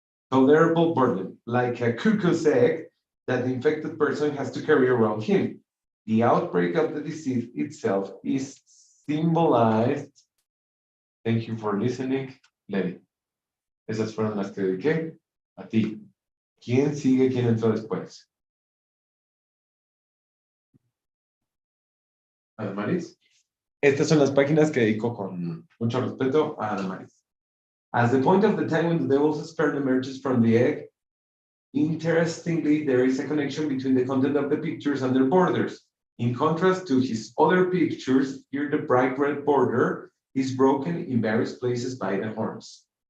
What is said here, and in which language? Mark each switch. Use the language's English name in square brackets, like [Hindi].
[English] Tolerable burden, like a cuckoo's egg that the infected person has to carry around him. The outbreak of the disease itself is symbolized. Thank you for listening, Lenny. [Spanish] Esas fueron las que dediqué a ti. ¿Quién sigue? ¿Quién entró después? Ana Maris. Estas son las páginas que dedico con mucho respeto a Ana Maris. [English] As the point of the time when the devil's sperm emerges from the egg, interestingly, there is a connection between the content of the pictures and their borders. In contrast to his other pictures, here the bright red border is broken in various places by the horns.